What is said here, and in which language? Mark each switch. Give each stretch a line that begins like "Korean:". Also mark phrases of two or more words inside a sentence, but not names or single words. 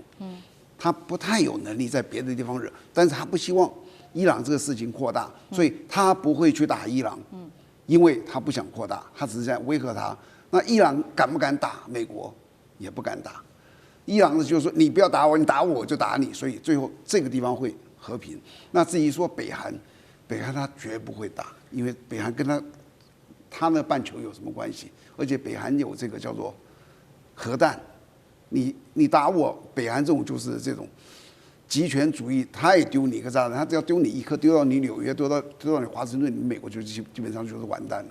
Chinese: 他不太有能力在別的地方惹，但是他不希望伊朗這個事情擴大，所以他不會去打伊朗，因為他不想擴大，他只是在威嚇他。那伊朗敢不敢打美國？也不敢打。伊朗就是說你不要打我，你打我就打你，所以最後這個地方會和平。那至於說北韓，北韓他絕不會打。因為北韓跟他那半球有什麼關係？而且北韓有這個叫做核彈，你打我，北韓這種就是這種極權主義，他也丟你一個炸彈，他只要丟你一顆，丟到你紐約，丟到你華盛頓，你美國就基本上就是完蛋了。